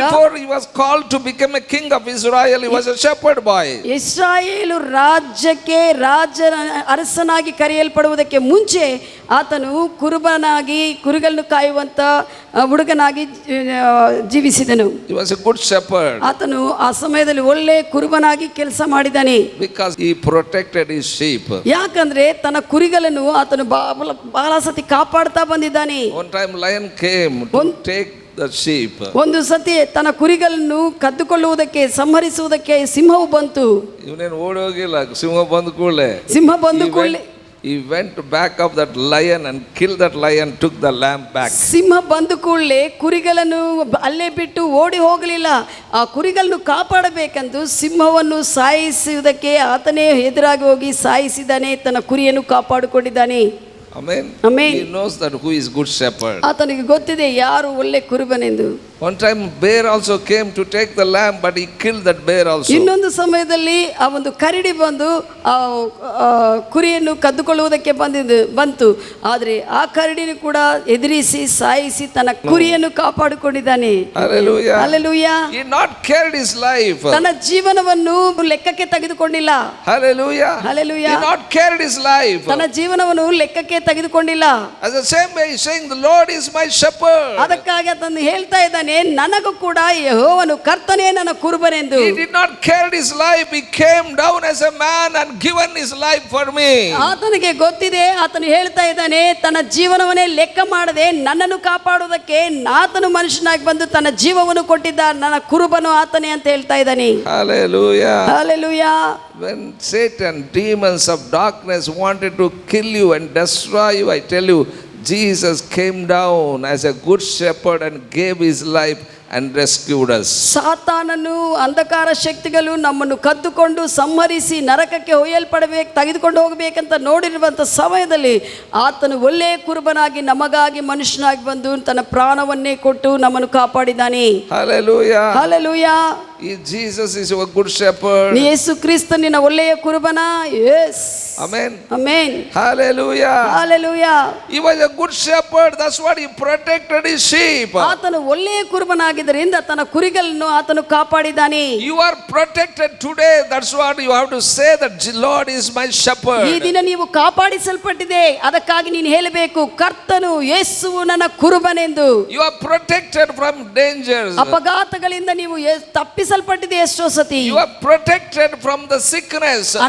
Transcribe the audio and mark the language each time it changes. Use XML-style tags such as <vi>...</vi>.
<en>before he was called to become a king of Israel, he was a shepherd boy.</en> <kn>ಇಸ್ರಾಯೇಲು ರಾಜ್ಯಕ್ಕೆ ಅರಸನಾಗಿ ಕರೆಯಲ್ಪಡುವುದಕ್ಕೆ ಮುಂಚೆ ಆತನು ಕುರುಬನಾಗಿ ಕುರಿಗಳನ್ನು ಕಾಯುವಂತ ಹುಡುಗನಾಗಿ ಜೀವಿಸಿದನು.</kn> <en>He was a good shepherd.</en> <kn>ಆತನು ಆ ಸಮಯದಲ್ಲಿ ಒಳ್ಳೆ ಕುರುಬನಾಗಿ ಕೆಲಸ ಮಾಡಿದ್ದಾನೆ.</kn> <en>Because he protected his sheep.</en> <kn>ಯಾಕಂದ್ರೆ ತನ್ನ ಕುರಿಗಳನ್ನು ಆತನು ಬಹಳ ಸತಿ ಕಾಪಾಡ್ತಾ ಬಂದಿದ್ದಾನೆ.</kn> <en>One time lion came to take the sheep.</en> <kn>ಒಂದು ಸತಿ ತನ್ನ ಕುರಿಗಳನ್ನು ಕದ್ದುಕೊಳ್ಳುವುದಕ್ಕೆ, ಸಂಹರಿಸುವುದಕ್ಕೆ ಸಿಂಹವು ಬಂತು. ಇವನೇನು ಓಡಿ ಹೋಗಿಲ್ಲ, ಸಿಂಹ ಬಂದ ಕೂಡಲೇ</kn> <en>he went back of that lion and killed that lion, took the lamb back.</en> <kn>ಸಿಂಹ ಬಂದ ಕೂಡಲೇ ಕುರಿಗಳನ್ನು ಅಲ್ಲೇ ಬಿಟ್ಟು ಓಡಿ ಹೋಗಲಿಲ್ಲ. ಆ ಕುರಿಗಳನ್ನು ಕಾಪಾಡಬೇಕೆಂದು ಸಿಂಹವನ್ನು ಸಾಯಿಸುವುದಕ್ಕೆ ಆತನೇ ಎದುರಾಗಿ ಹೋಗಿ ಸಾಯಿಸಿದ್ದಾನೆ. ತನ್ನ ಕುರಿಯನ್ನು ಕಾಪಾಡಿಕೊಂಡಿದ್ದಾನೆ.</kn> <en>Amen. Amen. He knows that who is good shepherd.</en> <kn>ಆತನಿಗೆ ಗೊತ್ತಿದೆ ಯಾರು ಒಳ್ಳೆ ಕುರುಬನೆಂದು.</kn> <en>One time bear also came to take the lamb, but he killed that bear also.</en> <kn>ಇನ್ನೊಂದು ಸಮಯದಲ್ಲಿ ಆ ಒಂದು ಕರಡಿ ಬಂದು ಆ ಕುರಿಯನ್ನು ಕದ್ದುಕೊಳ್ಳುವುದಕ್ಕೆ ಬಂತು. ಆದರೆ ಆ ಕರಡಿನ ಕೂಡ ಎದುರಿಸಿ ಸಾಯಿಸಿ ತನ್ನ ಕುರಿಯನ್ನು ಕಾಪಾಡಿಕೊಂಡಿದ್ದಾನೆ.</kn> <en>Hallelujah. Hallelujah. He not cared his life.</en> <kn>ತನ್ನ ಜೀವನವನ್ನು ಲೆಕ್ಕಕ್ಕೆ ತೆಗೆದುಕೊಂಡಿಲ್ಲ.</kn> <en>Hallelujah. Hallelujah. He not cared his life.</en> <kn>ತನ್ನ ಜೀವನವನ್ನು ಲೆಕ್ಕಕ್ಕೆ ತೆಗೆದುಕೊಂಡಿಲ್ಲ.</kn> <en>As the same way he is saying, the Lord is my shepherd.</en> <kn>ಅದಕ್ಕಾಗಿ ಆತನು ಹೇಳ್ತಾ ಇದ್ದಾನೆ, ನನಗೂ ಕೂಡ ಯೆಹೋವನು ಕರ್ತನೇ ನನ್ನ ಕುರುಬನೆಂದು.</kn> <en>He did not care his life. He came down as a man and given his life for me.</en> <kn>ಆತನಿಗೆ ಗೊತ್ತಿದೆ, ಆತನು ಹೇಳ್ತಾ ಇದ್ದಾನೆ, ತನ್ನ ಜೀವನವನ್ನೇ ಲೆಕ್ಕ ಮಾಡದೆ ನನ್ನನ್ನು ಕಾಪಾಡುವುದಕ್ಕೆ ಆತನು ಮನುಷ್ಯನಾಗಿ ಬಂದು ತನ್ನ ಜೀವವನ್ನು ಕೊಟ್ಟಿದ್ದ, ನನ್ನ ಕುರುಬನು ಆತನೇ ಅಂತ ಹೇಳ್ತಾ ಇದ್ದಾನೆ.</kn> <en>Hallelujah. Hallelujah. When Satan, demons of darkness wanted to kill you and destroy you, I tell you, Jesus came down as a good shepherd and gave his life and rescued us.</en> <kn>ಸಾತಾನನು, ಅಂಧಕಾರ ಶಕ್ತಿಗಳು ನಮ್ಮನ್ನು ಕದ್ದುಕೊಂಡು ಸಂಹರಿಸಿ ನರಕಕ್ಕೆ ತೆಗೆದುಕೊಂಡು ಹೋಗಬೇಕಂತ ನೋಡಿರುವಂಥ ಸಮಯದಲ್ಲಿ ಆತನು ಒಳ್ಳೆಯ ಕುರುಬನಾಗಿ ನಮಗಾಗಿ ಮನುಷ್ಯನಾಗಿ ಬಂದು ತನ್ನ ಪ್ರಾಣವನ್ನೇ ಕೊಟ್ಟು ನಮ್ಮನ್ನು ಕಾಪಾಡಿದ್ದಾನೆ.</kn> <en>Hallelujah. Hallelujah. Jesus is a good shepherd.</en> <kn>ಯೇಸು ಕ್ರಿಸ್ತನಿನ ಒಳ್ಳೆಯ ಕುರುಬನ.</kn> <en>Yes. Amen. Amen. Hallelujah. Hallelujah. He was a good shepherd. That's what he protected his sheep.</en> <kn>ಆತನು ಒಳ್ಳೆಯ ಕುರುಬನಾಗಿ ಮಾಡಿದರಿಂದ ತನ್ನ ಕುರಿಗಳನ್ನು ಆತನು ಕಾಪಾಡಿದ್ದಾನೆ.</kn> <en>You are protected today. That's what you have to say, that Lord is my shepherd.</en> <kn>ಈ ದಿನ ನೀವು ಕಾಪಾಡಿಸಲ್ಪಟ್ಟಿದೆ, ಅದಕ್ಕಾಗಿ ನೀನು ಹೇಳಬೇಕು, ಕರ್ತನು ಯೇಸುವು ನನ್ನ ಕುರುಬನೆಂದು.</kn> <en>You are protected from dangers.</en> <kn>ಅಪಘಾತಗಳಿಂದ ನೀವು ತಪ್ಪಿಸಲ್ಪಟ್ಟಿದೆ ಎಷ್ಟೋ ಸತಿ.</kn> <en>You are protected from the sickness.</en>